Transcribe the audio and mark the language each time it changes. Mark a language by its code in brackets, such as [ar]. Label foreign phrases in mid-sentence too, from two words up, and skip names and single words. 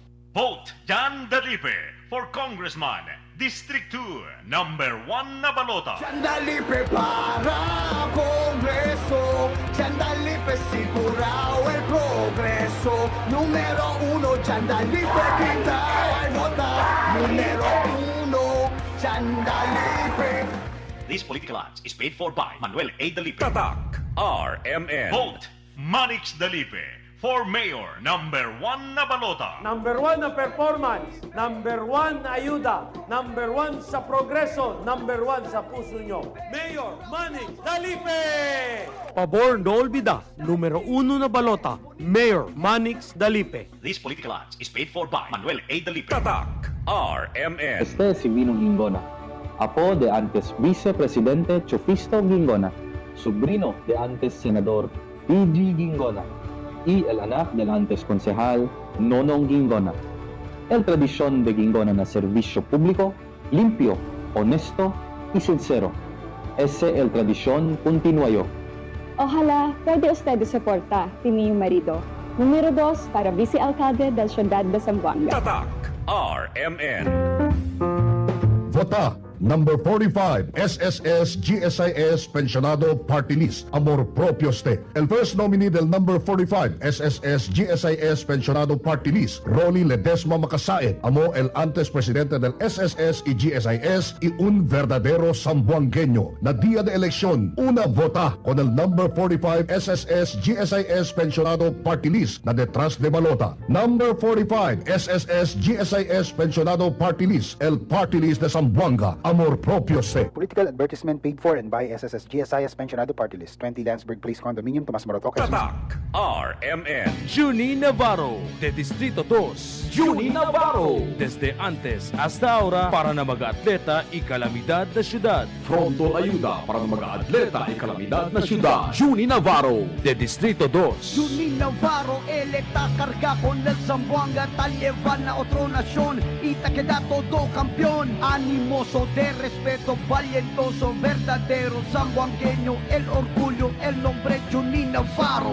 [en] Vote Jan Dalipe for Congressman, District 2, number 1 na balota. [cbk] Ciandalipe para Congreso, Ciandalipe sigurao el progreso. Número 1, Ciandalipe quita ay vota. Número 1, Ciandalipe. [en] This political ads is paid for by Manuel A. Dalipe. [tl] Tatak RMN. [en] Vote Manix Dalipe for Mayor, number 1 na balota. Number 1 na performance, number 1 na ayuda, number 1 sa progreso, number 1 sa puso nyo. [cbk] Mayor Manning Dalipe! Pabor no olvida, numero 1 na balota, Mayor Manix Dalipe. [en] This political ads is paid for by Manuel A. Dalipe. [tl] Tatak RMN. [cbk] Este si Vinong Gingona, apo de antes Vice-Presidente Chofisto Gingona, sobrino de antes Senador P.G. Gingona, y el anak del antes Konsehal Nonong Gingona. El tradisyon de Gingona na serbisyo público, limpio, honesto y sincero. Ese el tradisyon continuayo. Ojalá pwede usted suporta, Timing Marido. Número 2 para Vice-Alcalde del Ciudad de Zamboanga. [tl] Tatak RMN. [cbk] Vota number 45 SSS GSIS Pensionado Party List Amor Propio Ste. El [en] first nominee [cbk] del number 45 SSS GSIS Pensionado Party List Ronnie Ledesma Macasaet amo el antes presidente del SSS y GSIS y un verdadero zamboangueño na día de elección una vota con el number 45 SSS GSIS Pensionado Party List na detrás de balota. Number 45 SSS GSIS Pensionado Party List el Party List de Zamboanga Amor Propio Ste. [en] Political advertisement paid for and by SSS GSIS Pensionado Party List, 20 Landsberg Place Condominium, Tomas Morato, Quezon. [tl] Tatak RMN. [cbk] Juni Navarro, de Distrito 2. Juni Navarro, desde antes hasta ahora para na mag-atleta y kalamidad na syudad. Frontal ayuda para [tl] ng mga [cbk] atleta ay kalamidad na syudad. Juni Navarro, De Distrito 2. Juni Navarro, electa carga con el Zamboanga, tal llevan a otra nación y te queda todo campeón. Animoso de respeto, valientoso, verdadero zamboangueño, el orgullo, el nombre Juni Navarro.